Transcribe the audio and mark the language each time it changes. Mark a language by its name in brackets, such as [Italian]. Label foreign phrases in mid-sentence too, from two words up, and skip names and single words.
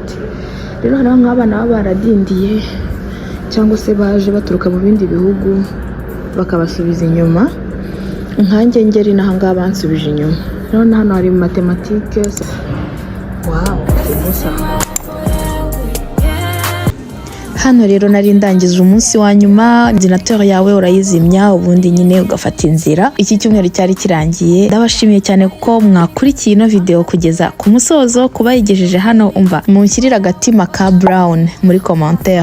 [Kinyarwanda] Rero hariho nk'abana baba baradindiye cyangwa se baje baturuka mu bindi bihugu bakabasubiza inyuma, nkanjye ngeri n'ahangaha bansubije inyuma. Rero hano hari mathématiques. Wow, [French] c'est ça. [Kinyarwanda] Hano rero nari ndangije umunsi wa nyuma, ordinateur yawe urayizimya ubundi nyine ugafata inzira. Iki cyumweru cyari kirangiye. Ndabashimiye cyane kuko mwakurikiye ino video kugeza ku musozo. Kuba yigejeje hano umva munshyirira agatima ka brown muri commentaire.